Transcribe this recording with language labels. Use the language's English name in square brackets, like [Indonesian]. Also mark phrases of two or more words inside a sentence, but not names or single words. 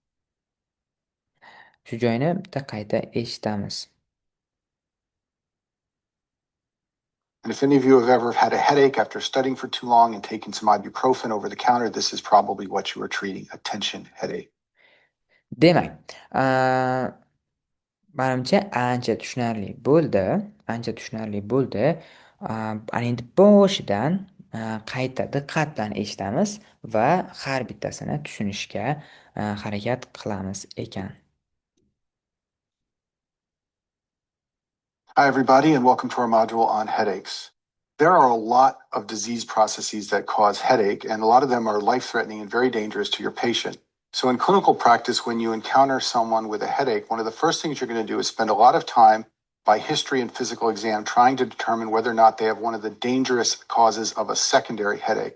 [Uzbek] Shu joyni bitta qayta eshitamiz. [English] And if any of you have ever had a headache after studying for too long and taking some ibuprofen over the counter, this is probably what you were treating, a tension headache. [Uzbek] Demak, menimcha ancha tushunarli bo'ldi. Ana endi boshidan qayta diqqat bilan eshitamiz va har bittasini tushunishga harakat qilamiz ekan. [English] Hi, everybody, and welcome to our module on headaches. There are a lot of disease processes that cause headache, and a lot of them are life-threatening and very dangerous to your patient. So in clinical practice, when you encounter someone with a headache, one of the first things you're going to do is spend a lot of time by history and physical exam trying to determine whether or not they have one of the dangerous causes of a secondary headache.